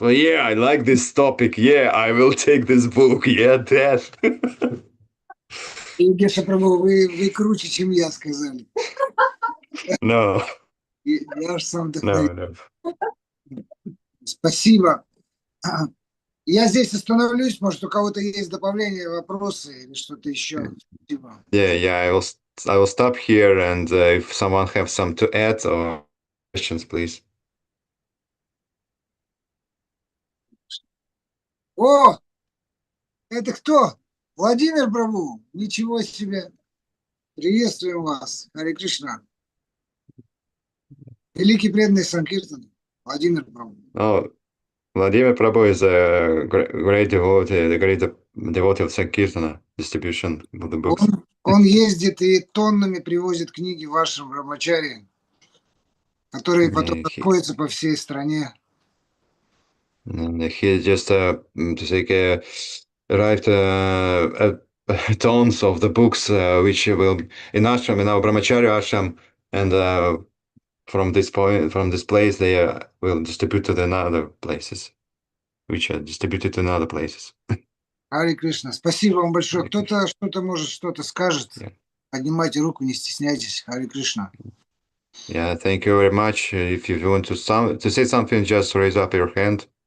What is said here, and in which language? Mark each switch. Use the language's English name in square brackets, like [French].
[English] Yeah, I like this topic. Yeah, I will take this book. Yeah, death." [Russian] И Геша Прабху, вы круче, чем я, сказали. [English] No, [Russian] Я ж сам такой. [English] no. [Russian] Спасибо. Я здесь остановлюсь, может, у кого-то есть добавления, вопросы или что-то еще. Спасибо. [English] Yeah. I will stop here, and if someone have some to add or questions, please. [Russian] О, это кто? Владимир Прабху? Ничего себе. Приветствуем вас. Харе Кришна. Великий преданный Санкиртан. Владимир Прабху. [English] Oh, Vladimir Prabhu is a great devotee, the great devotee of Sankirtana distribution of the books. [Russian] Он ездит и тоннами привозит книги вашим брамачари, которые потом расходятся по всей стране. [English] And he just to say write tons of the books which will in ashram, in our brahmacharya ashram, and from this place they will distribute to the other places, which are distributed to other places. [Russian] Харе Кришна. Спасибо вам большое. Кто-то что-то может, что-то скажет. Поднимайте руку, не стесняйтесь. Харе Кришна. [English] Yeah, thank you very much. If you want to say something, just raise up your hand.